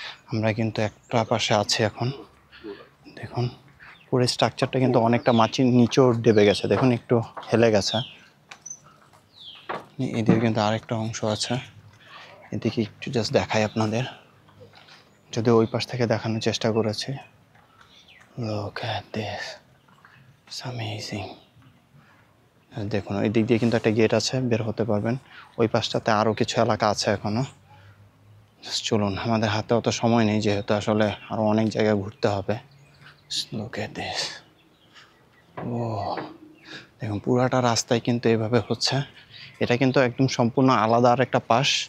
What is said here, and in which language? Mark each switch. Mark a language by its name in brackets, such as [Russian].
[Bangla] আমরা কিন্তু একটা পাশে আছি এখন। দেখুন পুরো স্ট্রাকচারটা কিন্তু অনেকটা মাটির নিচেও ডেবে গেছে, দেখুন একটু হেলে গেছে। এদিকে কিন্তু আরেকটা অংশ আছে, এদিকে একটু জাস্ট দেখাই আপনাদের, যদি ওই পাশ থেকে দেখানোর চেষ্টা করেছি। [English] Look at this, it's amazing. [Bangla] দেখুন ওই দিক দিয়ে কিন্তু একটা গেট আছে, বের হতে পারবেন। ওই পাশটাতে আরও কিছু এলাকা আছে এখনও। চলুন, আমাদের হাতে অত সময় নেই যেহেতু আসলে আরও অনেক জায়গায় ঘুরতে হবে। [English] Look at this. [Bangla] ও দেখুন পুরাটা রাস্তায় কিন্তু এভাবে হচ্ছে, এটা কিন্তু একদম সম্পূর্ণ আলাদা আর একটা পাশ।